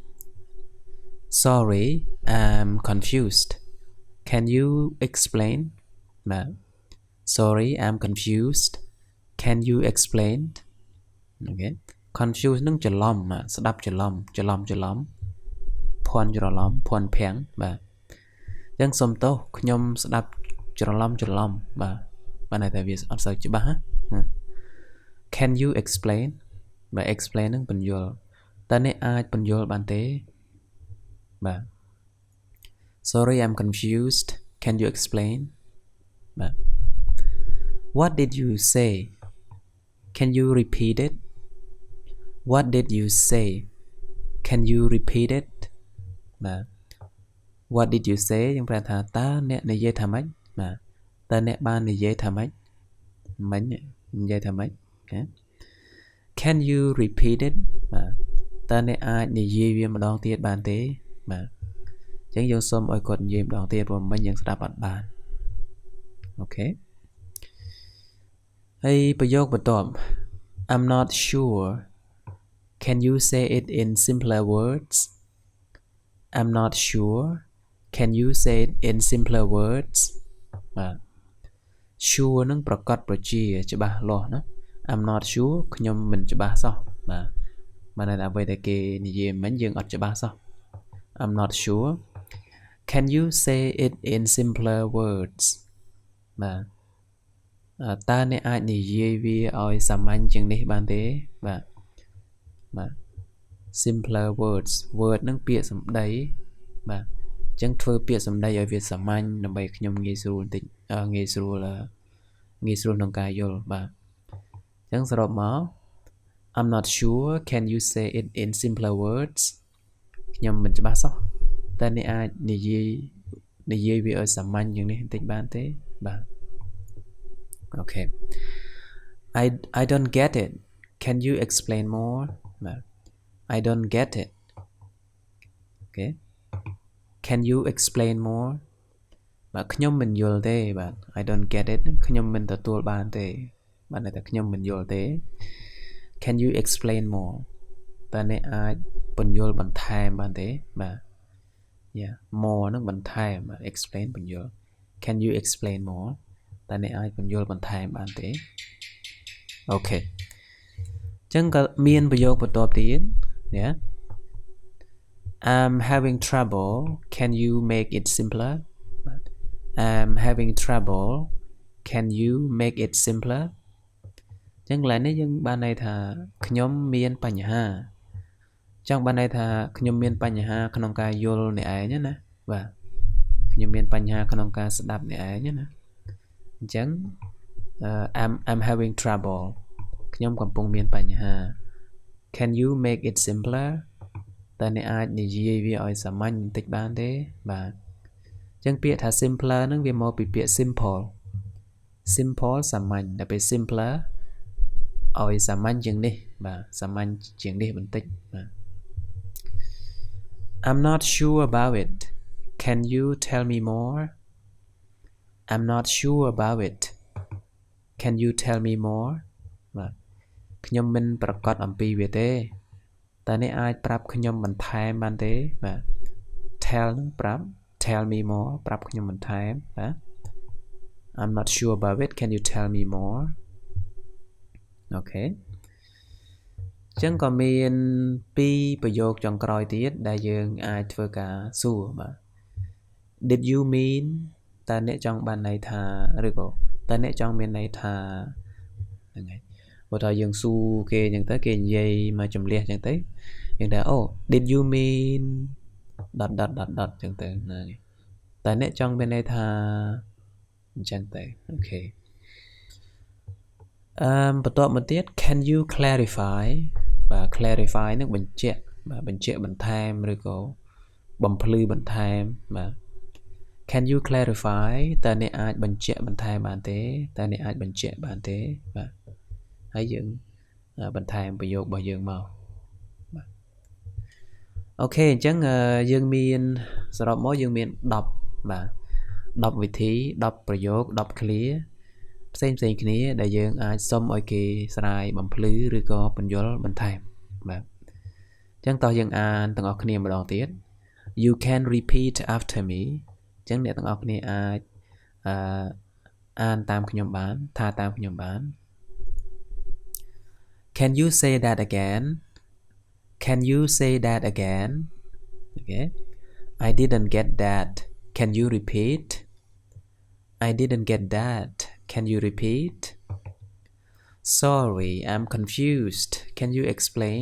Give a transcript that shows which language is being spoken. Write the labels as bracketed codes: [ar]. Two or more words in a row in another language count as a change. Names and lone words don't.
[en] Sorry I'm confused Can you explain [km] បាទ [en] Sorry I'm confused Can you explain [km] អូខេ confuse នឹងច្រឡំស្ដាប់ច្រឡំភ័ន្តច្រឡំភ័ន្តភាំងបាទអញ្ចឹងសុំទោសខ្ញុំស្ដាប់ច្រឡំបាទ បានតែវាអត់សូវច្បាស់ណា [en] Can you explain [km] បាទ explain នឹងពន្យល់តើអ្នកអាចពន្យល់បានទេបាទ [en] Sorry I'm confused Can you explain បាទ What did you say Can you repeat it What did you say Can you repeat it [km] បាទ [en] What did you say [km] យើងប្រែថាតើអ្នកនិយាយថាម៉េចបាទតើអ្នកបាននិយាយថាម៉េចមិញនិយាយថាម៉េចអូខេ [en] Can you repeat it [km] បាទតើអ្នកអាចនិយាយវាម្ដងទៀតបានទេបាទអញ្ចឹងយើងសុំឲ្យគាត់និយាយម្ដងទៀតព្រោះមិញយើងស្ដាប់អត់បានអូខេ ហើយប្រយោគបន្ទាប់ [en] I'm not sure Can you say it in simpler words I'm not sure Can you say it in simpler words [km] បាទ sure នឹងប្រកាសប្រជាច្បាស់លាស់ណា [en] I'm not sure [km] ខ្ញុំមិនច្បាស់សោះបាទបានតែអ្វីដែលគេនិយាយមិញយើងអត់ច្បាស់សោះ [en] I'm not sure Can you say it in simpler words [km] បាទតើអ្នកអាចនិយាយវាឲ្យសាមញ្ញជាងនេះបានទេបាទ [en] simpler words [km] word នឹងពាក្យសម្ដីបាទអញ្ចឹងធ្វើពាក្យសម្ដីឲ្យវាសាមញ្ញដើម្បីខ្ញុំងាយស្រួលបន្តិចងាយស្រួលក្នុងការយល់បាទអញ្ចឹងស រុបមក [en] I'm not sure Can you say it in simpler words [km] ខ្ញុំមិនច្បាស់សោះតើអ្នកអាចនិយាយវាឲ្យសាម ញ្ញជាងនេះបន្តិចបានទេបាទអូខេ [en] I don't get it Can you explain more [km] បាទ [en] I don't get it Okay Can you explain more [km] បាទខ្ញុំមិនយល់ទេបាទ [en] I don't get it [km] ខ្ញុំមិនទទួលបានទេបាទតែខ្ញុំមិនយល់ទេ [en] Can you explain more [km] តើអ្នកអាចពន្យល់បន្ថែមបានទេបាទ [en] Yeah more [km] នឹងបន្ថែម explain ពន្យល់ [en] Can you explain more [km] តើអ្នកអាចពន្យល់បន្ថែមបានទេ [en] Okay [km] ចឹងក៏មានប្រយោគបន្ទាប់ទៀត [en] yeah I'm having trouble can you make it simpler I'm having trouble can you make it simpler [km] ចឹងកន្លែង នេះយើងបានន័យថាខ្ញុំមានបញ្ហាចង់បានន័យថាខ្ញុំមានបញ្ហាក្នុងការយល់អ្នកឯង ណាបាទខ្ញុំមានបញ្ហាក្នុងការស្ដាប់អ្នកឯងណាអញ្ចឹង [en] I'm having trouble [km] ខ្ញុំកំពុងមានបញ្ហា [en] Can you make it simpler [km] តើអ្នកអាចនិយាយវាឲ្យសាមញ្ញបន្តិចបានទេបាទអញ្ចឹងពាក្យថា simpler ហ្នឹងវាមកពីពាក្យ simple សាមញ្ញតែពេល simpler ឲ្យសាមញ្ញជាងនេះបាទសាមញ្ញជាងនេះបន្តិចបាទ [en] I'm not sure about it can you tell me more I'm not sure about it can you tell me more [km] បាទខ្ញុំមិនប្រកាសអំពីវាទេតើអ្នកអាចប្រាប់ខ្ញុំបន្ថែមបានទេបាទ [en] tell [km] នឹងប្រាប់ [en] tell me more [km] ប្រាប់ខ្ញុំបន្ថែមបាទ [en] I'm not sure about it can you tell me more [km] Okay ចឹងក៏មាន2ប្រយោគចុងក្រោយទៀតដែលយើងអាចធ្វើការសួរបាទ [en] Did you mean [km] តើអ្នកចង់បានន័យថាឬក៏តើអ្នកចង់មានន័យថាហ្នឹងហើយបើថាយើងសួរគេអញ្ចឹងទៅគេនិយាយមកចម្លៀសអញ្ចឹងទៅយើងថាអូ [en] Did you mean ... [km] អញ្ចឹងទៅហ្នឹងតើអ្នកចង់មានន័យថាអញ្ចឹងទៅអូខេបន្ទាប់មកទៀត [en] Can you clarify [km] បាទ clarify នឹងបញ្ជាក់បាទបញ្ជាក់បន្ថែមឬក៏ បំភ្លឺបន្ថែមបាទ [en] Can you clarify [km] តើអ្នកអាចបញ្ជាក់បន្ថែមបានទេតើអ្នកអាចបញ្ជាក់បានទេបាទហើយយើង បន្ថែមប្រយោគរបស់យើងមកបាទអូខេអញ្ចឹងយើងមានសរុបមកយើងមាន10បាទ10វិធី10ប្រយោគ10 clear ផ្សេងគ្នាដែលយើងអាចសុំឲ្យគេស្រាយបំភ្លឺឬក៏បញ្យល់បន្ថែមបាទអញ្ចឹងតោះយើងអានទាំងអស់គ្នាម្ដងទៀត [en] You can repeat after me [km] អញ្ចឹងអ្នកទាំងអស់គ្នាអាចអានតាមខ្ញុំបានថាតាមខ្ញុំបាន [en] Can you say that again Can you say that again Okay I didn't get that Can you repeat I didn't get that Can you repeat Sorry I'm confused Can you explain